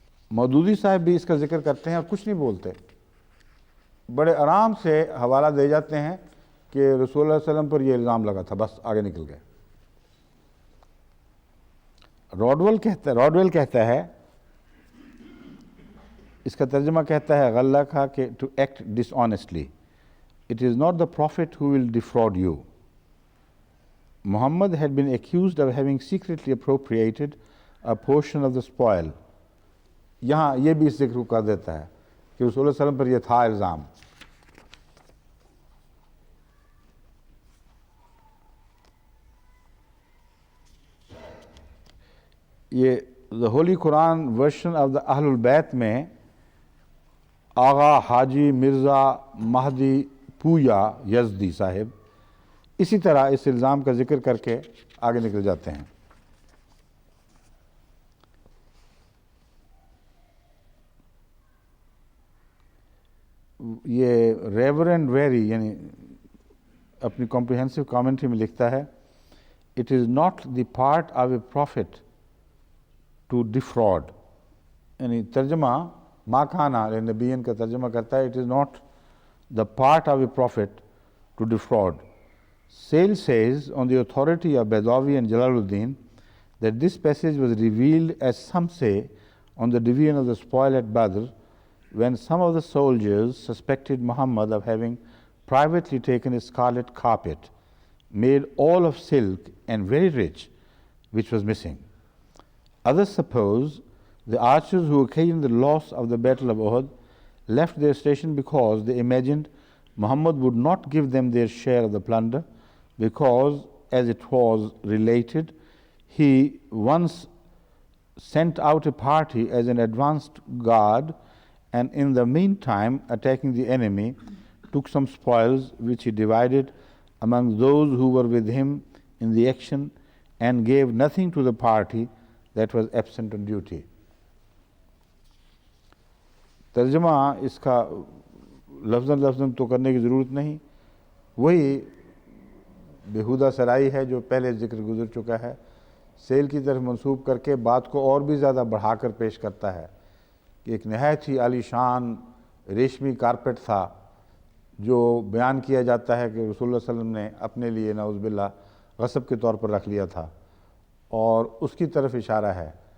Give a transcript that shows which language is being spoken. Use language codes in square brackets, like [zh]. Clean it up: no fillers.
[ur] مودودی صاحب بھی اس کا ذکر کرتے ہیں اور کچھ نہیں بولتے, بڑے آرام سے حوالہ دے جاتے ہیں کہ رسول اللہ علیہ وسلم پر یہ الزام لگا تھا, بس آگے نکل گئے. راڈویل کہتا ہے اس کا ترجمہ کہتا ہے غلہ کھا کہ [en] To act dishonestly. It is not the prophet who will defraud you. Muhammad had been accused of having secretly appropriated a portion of the spoil. [ur] یہاں یہ بھی اس ذکر کو کر دیتا ہے کہ رسول اللہ علیہ وسلم پر یہ تھا الزام. یہ the Holy Quran version of the Ahl al-Bayt میں آغا حاجی مرزا مہدی پویا یزدی صاحب اسی طرح اس الزام کا ذکر کر کے آگے نکل جاتے ہیں. یہ ریورنڈ ویری یعنی اپنی کمپریہنسو کامنٹری میں لکھتا ہے [en] It is not the part of a prophet to defraud. [ur] یعنی ترجمہ ما کھانا نبیین کا ترجمہ کرتا ہے [en] It is not the part of a prophet to defraud. Sale says on the authority of Baidawi and Jalaluddin that this passage was revealed, as some say, on the division of the spoil at Badr, when some of the soldiers suspected Muhammad of having privately taken a scarlet carpet, made all of silk and very rich, which was missing. Others suppose the archers who occasioned the loss of the Battle of Uhud left their station because they imagined Muhammad would not give them their share of the plunder, because, as it was related, he once sent out a party as an advanced guard, and in the meantime, attacking the enemy, took some spoils which he divided among those who were with him in the action, and gave nothing to the party that was absent on duty. [ur] ترجمہ اس کا لفظاً تو کرنے کی ضرورت نہیں، وہی بیہودہ سرائی ہے جو پہلے ذکر گزر چکا ہے. سیل کی طرف منسوب کر کے بات کو اور بھی زیادہ بڑھا کر پیش کرتا ہے کہ ایک نہایت ہی عالی شان ریشمی کارپیٹ تھا جو بیان کیا جاتا ہے کہ رسول اللہ صلی اللہ علیہ وسلم نے اپنے لیے نعوذ باللہ غصب کے طور پر رکھ لیا تھا، اور اس کی طرف اشارہ ہے.